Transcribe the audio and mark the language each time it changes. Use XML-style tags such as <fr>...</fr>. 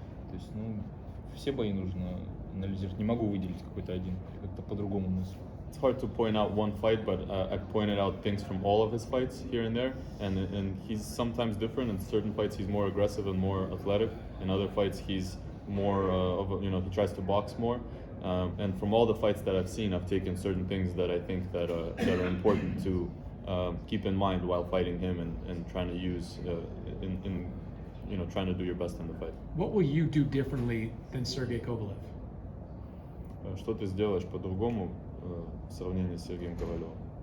<ru>То есть, все бои нужно анализировать. Не могу выделить какой-то один, как-то по-другому мыслю.</ru> <en>It's hard to point out one fight, but I pointed out things from all of his fights here and there, and he's sometimes different. In certain fights, he's more aggressive and more athletic. In other fights, he's more he tries to box more. And from all the fights that I've seen, I've taken certain things that I think that are important to keep in mind while fighting him and trying to use in trying to do your best in the fight. What will you do differently than Sergey Kovalev?</en> <ru>Что ты сделаешь по-другому в сравнении с Сергеем Ковалевым?</ru>